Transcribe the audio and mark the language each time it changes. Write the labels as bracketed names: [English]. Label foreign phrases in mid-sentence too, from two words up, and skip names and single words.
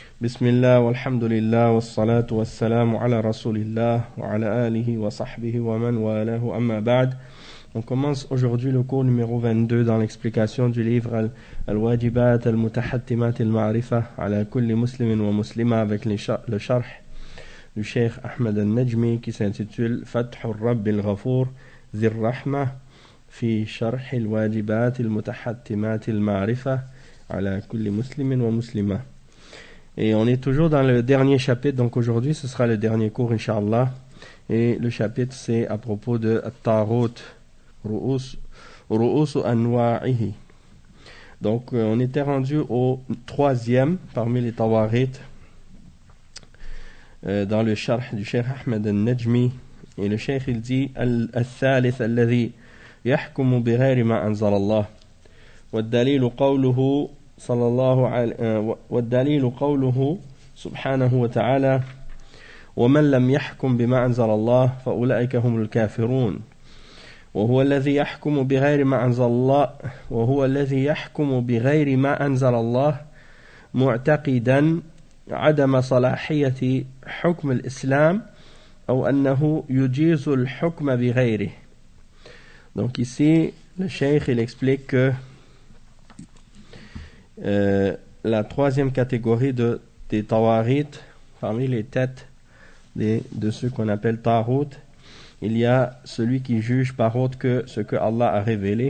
[Arabic] بسم الله والحمد لله والصلاة والسلام على رسول الله وعلى آله وصحبه ومن والاه أما بعد. [French] On commence aujourd'hui le cours numéro 22 dans l'explication du livre Al-Wajibat Al-Mutahattimat Al-Ma'rifa ala kulli muslimin wa muslima avec le sharh du Cheikh Ahmed Al-Najmi qui s'intitule Fathur Rabb Al-Ghafour Zir Rahma fi Sharh Al-Wajibat Al-Mutahattimat Al-Ma'rifa ala kulli muslimin wa muslima. Et on est toujours dans le dernier chapitre, donc aujourd'hui ce sera le dernier cours Inch'Allah. Et le chapitre c'est à propos de [Arabic] الطاغوت رؤوس أنواعه. [French] Donc on était rendu au troisième parmi les Tawarit dans le sharh du Cheikh Ahmed Al-Najmi. Et le Cheikh il dit [Arabic] الثالث الذي يحكم بغير ما أنزل الله. والدليل قوله صلى الله عليه والدليل قوله سبحانه وتعالى ومن لم يحكم بما أنزل الله فأولئك هم الكافرون وهو الذي يحكم بغير ما أنزل الله معتقدا عدم صلاحية حكم الإسلام أو أنه يجيز الحكم بغيره. [French] Donc ici le cheikh il explique que la troisième catégorie des tawarit, parmi les têtes de ceux qu'on appelle tarut, il y a celui qui juge par autre que ce que Allah a révélé.